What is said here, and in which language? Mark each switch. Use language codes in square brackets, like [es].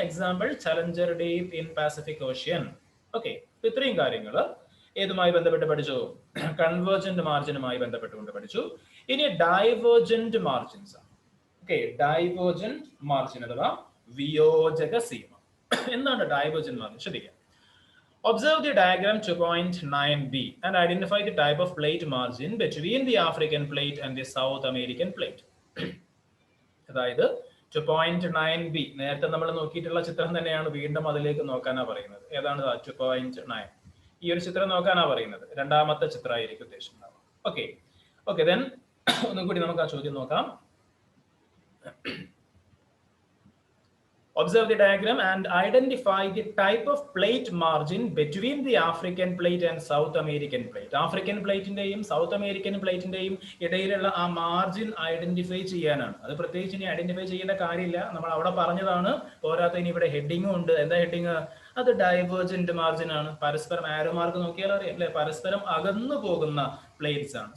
[en] Example Challenger Deep in Pacific Ocean. [ml] Okay, ഇത്രയും കാര്യങ്ങൾ ഏതുമായി ബന്ധപ്പെട്ട് പഠിച്ചു? കൺവേർജന്റ് മാർജിനുമായി ബന്ധപ്പെട്ടുകൊണ്ട് പഠിച്ചു. ഇനി ഡൈവേർജന്റ് മാർജിൻസ് ആണ്. ഓക്കെ, ഡൈവേർജന്റ് മാർജിൻ അഥവാ വിയോജക സീമ. എന്താണ് ഡൈവേർജന്റ് മാർജിൻ? ശ്രദ്ധിക്കാം. [en] Observe the diagram 2.9b and identify the type of plate margin between the African plate and the South American plate. [ml] അതായത് 2.9b നേരത്തെ നമ്മൾ നോക്കിയിട്ടുള്ള ചിത്രം തന്നെയാണ് വീണ്ടും അതിലേക്ക് നോക്കാനാ പറയുന്നത്. ഏതാണ് 2.9? ഈ ഒരു ചിത്രം നോക്കാനാ പറയുന്നത്. രണ്ടാമത്തെ ചിത്രമായിരിക്കും ഉദ്ദേശിക്കുന്നത്. ഓക്കെ ഓക്കെ, ദെൻ ഒന്നും കൂടി നമുക്ക് ആ ചോദ്യം നോക്കാം. [en] Observe the diagram and identify the type of plate margin between the African plate and South American plate. [ml] African പ്ലേറ്റിന്റെയും south American പ്ലേറ്റിന്റെയും ഇടയിലുള്ള ആ മാർജിൻ ഐഡന്റിഫൈ ചെയ്യാനാണ്. അത് പ്രത്യേകിച്ച് ഇനി ഐഡന്റിഫൈ ചെയ്യേണ്ട കാര്യമില്ല, നമ്മൾ അവിടെ പറഞ്ഞതാണ്. പോരാത്തതിന് ഇവിടെ ഹെഡിങ്ങും ഉണ്ട്. എന്താ ഹെഡിങ്? അത് ഡൈവേർജന്റ് മാർജിൻ ആണ്. പരസ്പരം ആരോ മാർക്ക് നോക്കിയാൽ അറിയാം അല്ലെ, പരസ്പരം അകന്നു പോകുന്ന പ്ലേറ്റ്സ് ആണ്.